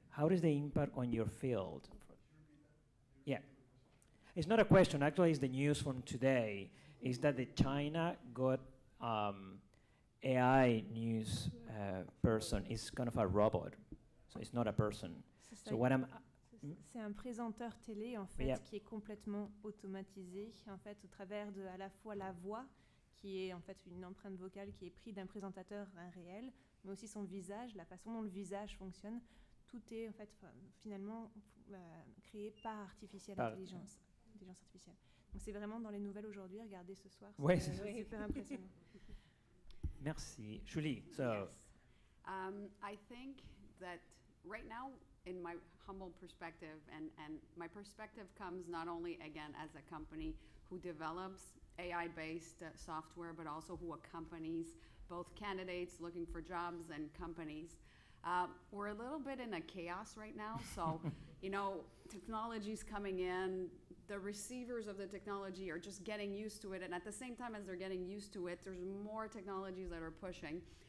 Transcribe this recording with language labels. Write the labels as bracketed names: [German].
[English] How is the impact on your field? Yeah. It's not a question, actually it's the news from today, is that the China got AI news person is kind of a robot, so it's not a person. So what I'm... [French] C'est un présenteur télé en fait qui est complètement automatisé en fait au travers de à la fois la voix qui est en fait une empreinte vocale qui est prise d'un présentateur réel, mais aussi son visage, la façon dont le visage fonctionne, tout est en fait finalement créé par intelligence artificielle. Donc c'est vraiment dans les nouvelles aujourd'hui, regardez ce soir, c'est super impressionnant. Merci. Julie, so... [English] Yes. I think that right now, in my humble perspective, and my perspective comes not only, again, as a company who develops AI-based software, but also who accompanies both candidates looking for jobs and companies. We're a little bit in a chaos right now, so technology's coming in, the receivers of the technology are just getting used to it, and at the same time as they're getting used to it, there's more technologies that are pushing.